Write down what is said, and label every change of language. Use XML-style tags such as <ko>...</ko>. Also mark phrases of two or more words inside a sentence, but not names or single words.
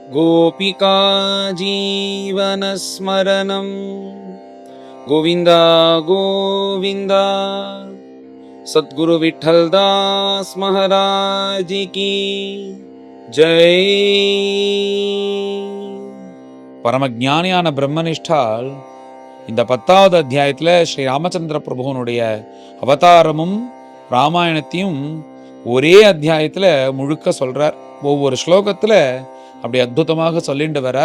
<sa>गोपिका जीवनस्मरणं गोविन्द गोविन्द।</sa> <hi>सद्गुरु विठ्ठलदास महाराज की जय।</hi> <ta>பரமஞானியான பிரம்மனிஷ்டால் இந்த 10வது அத்தியாயத்தில் ஸ்ரீ ராமச்சந்திர பிரபுவனுடைய அவதாரமும் ராமாயணத்தையும் ஒரே அத்தியாயத்தில் முழுக்க சொல்றார். ஒவ்வொரு ஸ்லோகத்தில் அப்படி அற்புதமாக சொல்லிட்டு வர்றார்.</ta>